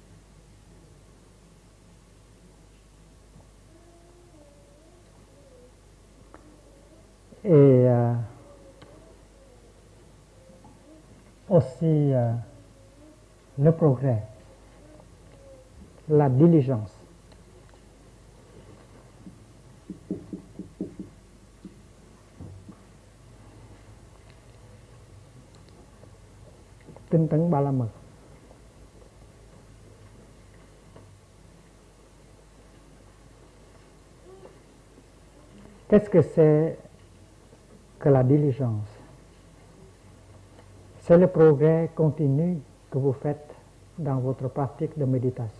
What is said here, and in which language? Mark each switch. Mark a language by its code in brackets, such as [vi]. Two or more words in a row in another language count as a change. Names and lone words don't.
[fr] Et aussi le progrès, la diligence. [vi] Tinh tấn ba la mật. [fr] Qu'est-ce que c'est que la diligence? C'est le progrès continu que vous faites dans votre pratique de méditation.